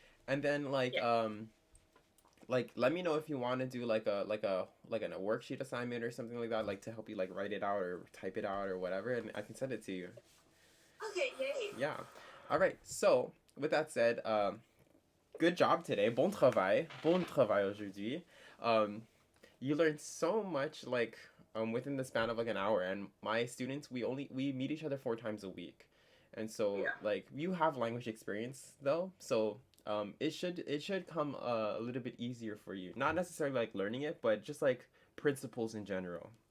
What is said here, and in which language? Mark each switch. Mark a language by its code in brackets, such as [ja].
[en] And then like let me know if you want to do like a worksheet assignment or something like that, like to help you like write it out or type it out or whatever, and I can send it to you. Okay, yay. Yeah. All right. So with that said, good job today. [fr] Bon travail aujourd'hui. [en] You learned so much like within the span of like an hour, and my students we meet each other 4 times a week, and so Yeah. like you have language experience though, so it should come a little bit easier for you. Not necessarily like learning it, but just like principles in general.